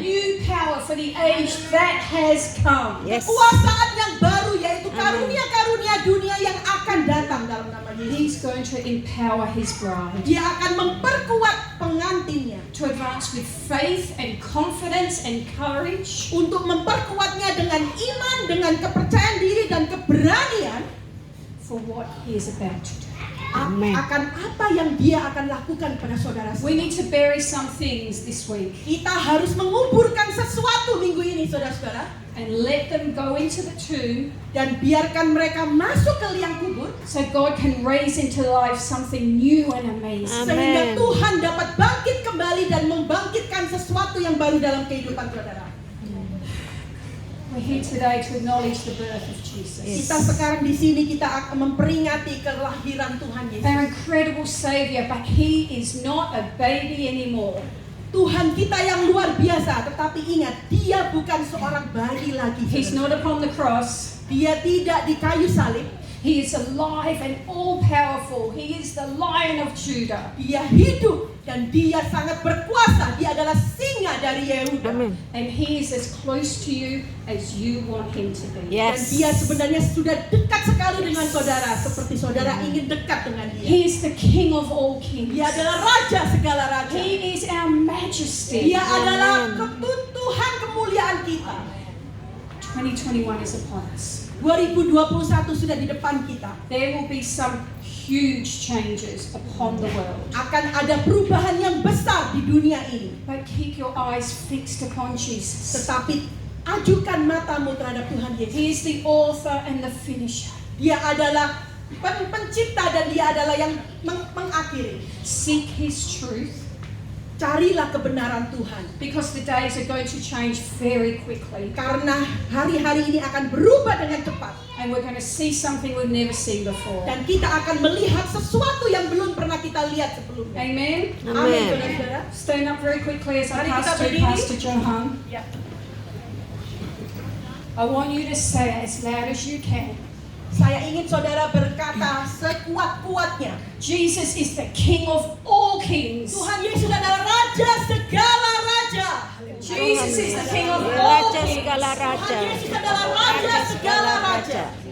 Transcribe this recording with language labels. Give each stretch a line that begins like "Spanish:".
English: new power for the age that has come. Yes.
Indonesian: kekuasaan yang baru, yaitu karunia-karunia dunia yang akan datang dalam nama Yesus.
English: He's going to empower His bride
Indonesian: Dia akan memperkuat pengantinnya
English: to advance with faith and confidence and courage
Indonesian: untuk memperkuatnya dengan iman, dengan kepercayaan diri dan keberanian
English: for what He is about to do. Amen.
Indonesian: akan apa yang dia akan lakukan pada saudara.
English: We need to bury some things this week
Indonesian: Kita harus menguburkan sesuatu minggu ini, saudara-saudara,
English: and let them go into the tomb
Indonesian: dan biarkan mereka masuk ke liang kubur
English: so God can raise into life something new and amazing.
Indonesian: sehingga Tuhan dapat bangkit kembali dan membangkitkan sesuatu yang baru dalam kehidupan saudara.
English: We're here today to acknowledge the birth of Jesus. Yes.
Indonesian: Kita sekarang di sini kita akan memperingati kelahiran Tuhan Yesus.
English: Our incredible Savior, but He is not a baby anymore.
Indonesian: Tuhan kita yang luar biasa, tetapi ingat, dia bukan seorang bayi lagi.
English: He's
Indonesian: saudara.
English: not upon the cross.
Indonesian: Dia tidak di kayu salib.
English: He is alive and all-powerful. He is the Lion of Judah.
Indonesian: Dia hidup dan dia sangat berkuasa. Dia adalah singa dari Yehuda.
English: Amen. And He is as close to you as you want Him to be.
Indonesian: Dan
English: Yes.
Indonesian: dia sebenarnya sudah dekat sekali dengan saudara, seperti saudara ingin dekat dengan dia.
English: He is the King of all kings.
Indonesian: Dia adalah raja segala raja.
English: He is our majesty.
Indonesian: Dia adalah Tuhan kemuliaan kita.
English: 2021 is upon us.
Indonesian: 2021 sudah di depan kita.
English: There will be some huge changes upon the world.
Indonesian: Akan ada perubahan yang besar di dunia ini.
English: But keep your eyes fixed upon Jesus.
Indonesian: Tetapi ajukan matamu terhadap Tuhan Yesus.
English: He is the author and the finisher.
Indonesian: Dia adalah pencipta dan dia adalah yang mengakhiri.
English: Seek His truth,
Indonesian: Carilah kebenaran Tuhan.
English: because the days are going to change very quickly.
Indonesian: Karena hari-hari ini akan berubah dengan cepat.
English: And we're going to see something we've never seen before.
Indonesian: Dan kita akan melihat sesuatu yang belum pernah kita lihat sebelumnya.
English: Amen.
Indonesian: Amin, saudara-saudara.
English: Stand up very quickly as I
Indonesian: Mari kita
English: pass to
Indonesian: berdiri.
English: Pastor Johan.
Indonesian: Ya.
English: I want you to say it as loud as you can.
Indonesian: Saya ingin saudara berkata sekuat-kuatnya.
English: Jesus is the King of all kings.
Indonesian: Tuhan Yesus adalah Raja segala raja. Jesus is the King of all Raja kings. segala Tuhan raja. Yesus adalah Raja segala raja.